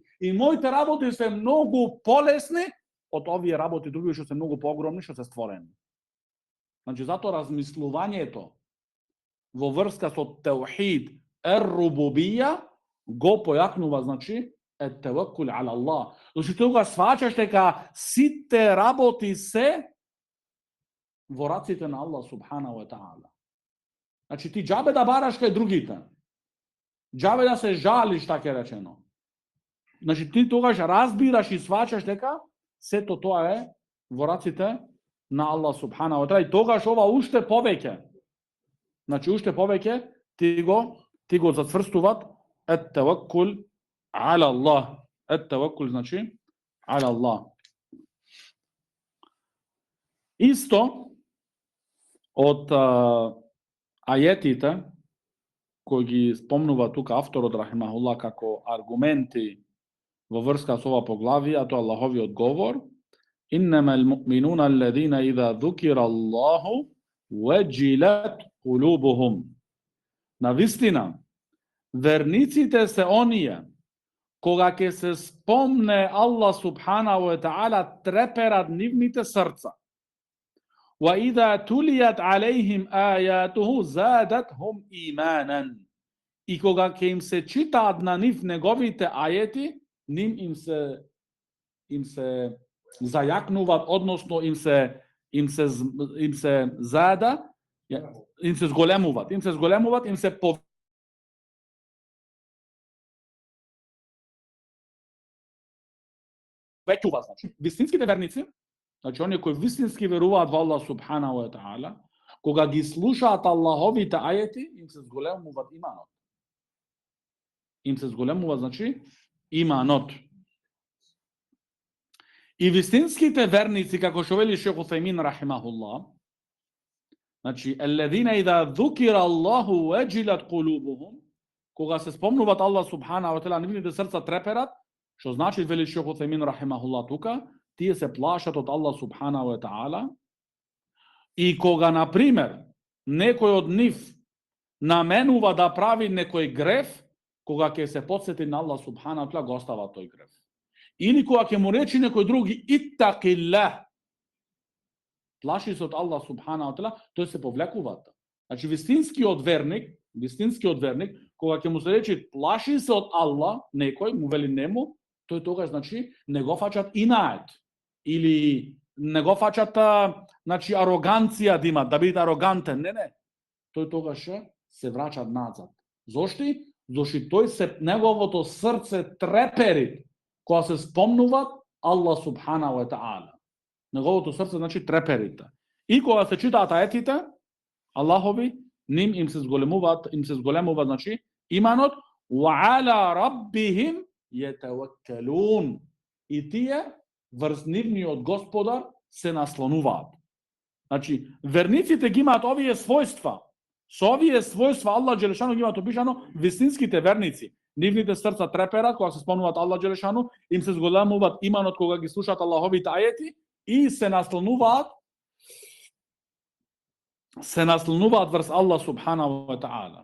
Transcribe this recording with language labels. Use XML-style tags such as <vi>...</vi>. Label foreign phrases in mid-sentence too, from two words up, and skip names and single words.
<mk>И моите работи се многу полесни од овие работи други што се многу поогромни, што се створени. Значи затоа размислувањето во врска со</mk> <ar>توحيد الربوبية</ar> <mk>го појакнува, значи,</mk> <ar>التوكل على الله.</ar> <mk>Значи тогаш сваќаш дека сите работи се во раците на Аллах</mk> <ar>سبحانه وتعالى.</ar> <mk>Значи ти џабе да бараш кај другите. Џабе да се жалиш, така речено. Значи ти тогаш разбираш и сваќаш дека сето тоа е во раците на Аллах</mk> <ar>سبحانه وتعالى.</ar> <mk>И тогаш ова уште повеќе. Значи уште повеќе ти го зацврстуват</mk> <ar>التوكل على الله. Ет-таваккул значи على الله.</ar> <mk>Исто од ајетите кои ги спомнува тука авторот рахимахуллах како аргументи во врска со ова поглавие, тоа Аллаховиот говор:</mk> <ar>إنما المؤمنون الذين إذا ذكر الله وجلت قلوبهم.</ar> <mk>Навистина, верниците се оние кога ќе се спомне Аллах</mk> <ar>سبحانه وتعالى</ar> <mk>треперат нивните срца.</mk> <ar>وَإِذَا تُلِيَتْ عَلَيْهِمْ آيَاتُهُ زَادَتْهُمْ إِيمَانًا.</ar> <mk>И кога ќе им се читаат на нив неговите ајети, им се зајакнуваат, односно им се зада, им се зголемуваат, им се повеќуваат. Значи, вистинските верници, значи оние кои вистински веруваат во Аллах</mk> <ar>سبحانه وتعالى,</ar> <mk>кога ги слушаат Аллаховите ајети, им се зголемуваат иманот. Им се зголемува, значи, иманот. И вистинските верници, како што вели Шейх Утhaymeen рахимахуллах, значи,</mk> <ar>الذين إذا ذكر الله وجلت قلوبهم,</ar> <mk>кога се спомнуваат Аллах</mk> <ar>سبحانه وتعالى,</ar> <mk>нивните срца треперат, што значи вели Шейх Утhaymeen рахимахуллах тука, тие се плашат од Аллах</mk> <ar>سبحانه وتعالى.</ar> <mk>И кога, например, некој од нив наменува да прави некој греф, кога ќе се потсети на Аллах</mk> <ar>سبحانه وتعالى,</ar> <mk>го остава тој греф. Или кога ќе му речи некој други иттақиллах, плаши се од Аллах</mk> <ar>سبحانه وتعالى,</ar> <mk>тој се повлекува. Значи вистинскиот верник, кога ќе му се речи плаши се од Аллах, некој му вели нему, тој тогаш, значи, не го фаќат инает. Или не го фаќат, значи, ароганција да имат, да бидат арогантен. Не. Тој тогаш се враќа назад. Зошто? Зошто тој неговото срце трепери кога се спомнуваат Аллах</mk> <ar>سبحانه وتعالى.</ar> <mk>Неговото срце, значи, треперите. И кога се читаат аетите Аллахови, им се зголемува, значи, иманот,</mk> <ar>وعلى ربهم يتوكلون.</ar> <mk>И тие врз нивниот Господар се наслонуваат. Значи, верниците ги имаат овие својства. Со овие својства Аллах џелешано ги имаат опишано вистинските верници. нивните срца треперат кога се спомнуваат Аллах Джелешану, им се зголемуваат иманот кога ги слушаат Аллаховите ајети и се наслонуваат врз Аллах</mk> <ar>سبحانه وتعالى.</ar>